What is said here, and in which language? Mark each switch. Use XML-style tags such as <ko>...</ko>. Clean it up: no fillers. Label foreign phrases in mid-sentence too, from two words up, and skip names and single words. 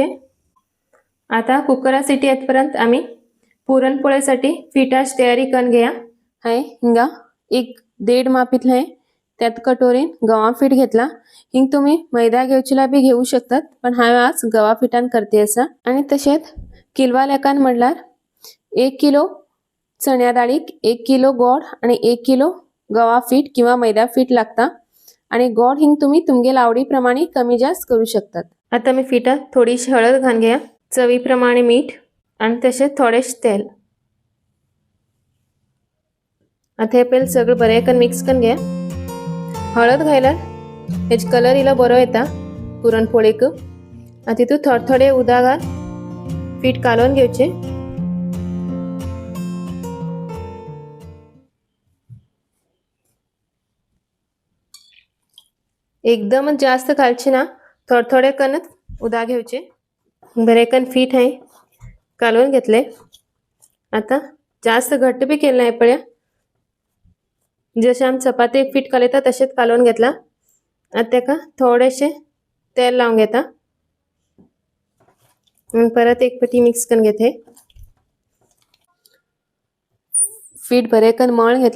<kok>आता कुकरा सिटी येतपर्यंत आमी पुरणपोळीसाठी पिठाची तयारी करून घेया। हांवें हिंगा एक 1.5 माप इतले त्यात कटोरीन गव्हा पीठ घेतला। हिंग तुम्ही मैदा घेवचिला बी घेऊ शकतात, पण हांवें आज गव्हा पिठान करते असा। आणि तशेंच किलवा लेखान म्हणल्यार 1 किलो चण्या डाळीक 1 किलो गोड आणि 1 किलो गव्हा पीठ किंवा मैदा पीठ लागता। आणि गोड हिंग तुम्ही तुमगेल आवडी प्रमाणे कमी जास्त करू शकतात। आता मी पिठात थोडीशी हळद घालून घेया, चवी प्रमाणे मीठ आणि तशेंच थोडेशे तेल। आता हे पहिले सगळं बरे करून मिक्स करून घ्या। हळद घायल्यार हेज कलर इला बरो येता पुरणपोळीक। आता तितून थोडे थोडे उदक घाल पीठ कालून घेवचे। एकदम जास्त घालचे ना, थोडे थोडे करून उदक घेवचे। बरे करून पीठ आहे कालून घेतले। आता जास्त घट्ट बी केले नाही पळया, जसे आमी चपातीक पीठ कालयता तसेच कालून घेतला। आता तेका थोडेशे तेल लावून घेता आणि परत एक पटी मिक्स करून घेते। पीठ बरे करून मळून घेतले।</kok>